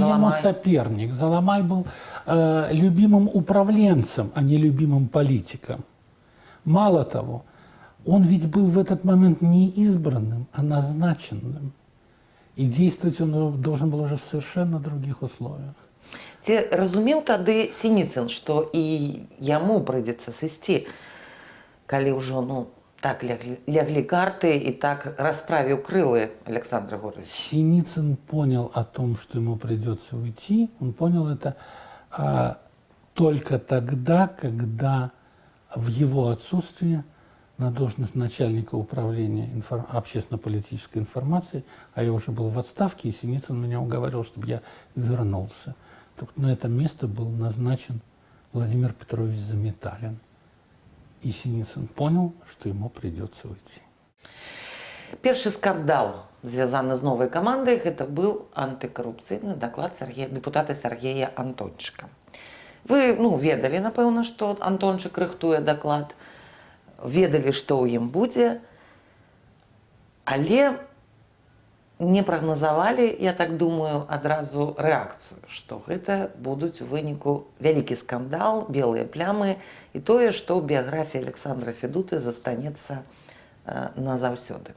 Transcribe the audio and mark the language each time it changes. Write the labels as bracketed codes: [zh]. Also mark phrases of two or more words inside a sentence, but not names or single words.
[ru] Заломай ему соперник. Заломай был любимым управленцем, а не любимым политиком. Мало того, он ведь был в этот момент не избранным, а назначенным. И действовать он должен был уже в совершенно других условиях. [be] Ці разумеў тады Сініцын, што і яму прыйдзецца сысці, калі ўжо, ну, так леглі карты [ru] и так расправил крылы Александр Григорьевич? Синицын понял о том, что ему придется уйти. Он понял это только тогда, когда в его отсутствие на должность начальника управления общественно-политической информацией, а я уже был в отставке, и Синицын меня уговаривал, чтобы я вернулся. Так на это место был назначен Владимир Петрович Заметалин. И Синицын понял, что ему придется уйти. [be] Першы скандал, звязаны з новай камандай, гэта быў антыкарупцыйны даклад дэпутата Сергея Антончыка. Вы, ведалі, напэўна, што Антончык рыхтуе даклад, ведалі, што ў ім будзе, але не прагназавалі, я так думаю, адразу рэакцыю, што гэта будуць у выніку вялікі скандал, белыя плямы і тое, што ў біяграфіі Александра Федуты застанецца назаўсёды.